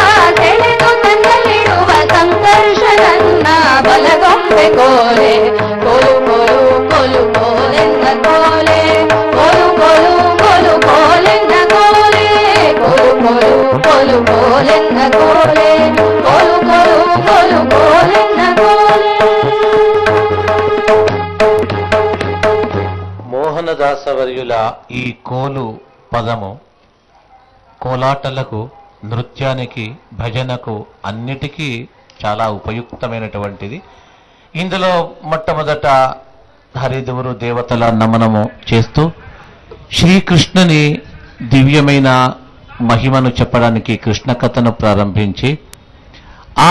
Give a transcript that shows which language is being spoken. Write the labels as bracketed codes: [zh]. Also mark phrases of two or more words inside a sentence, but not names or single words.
[kn] ಸೆಳೆದು ತನ್ನಲ್ಲಿಡುವ ಸಂಕರ್ಷನನ್ನ ಬಲಗೊಂಬೆ ಕೋಲೆ ಕೋಲು ಕೋಲು ಕೋಲು ಕೋಲೆಂದ ಕೋಲೆ ಕೋಲು ಕೋಲು ಕೋಲು ಕೋಲೆಂದ ಕೋಲೆ ಕೋಲು ಕೋಲು ಕೋಲು ಕೋಲೆಂದ ಕೋಲೆ ಕೋಲು ಕೋಲು ಕೋಲು ಕೋಲೆಂದ ಕೋಲೆ [te] కృష్ణదాసవర్యుల ఈ కోలు పదము కోలాటలకు, నృత్యానికి, భజనకు అన్నిటికీ చాలా ఉపయుక్తమైనటువంటిది. ఇందులో మొట్టమొదట హరిదేవురు దేవతల నమనము చేస్తూ శ్రీకృష్ణుని దివ్యమైన మహిమను చెప్పడానికి కృష్ణ కథను ప్రారంభించి ఆ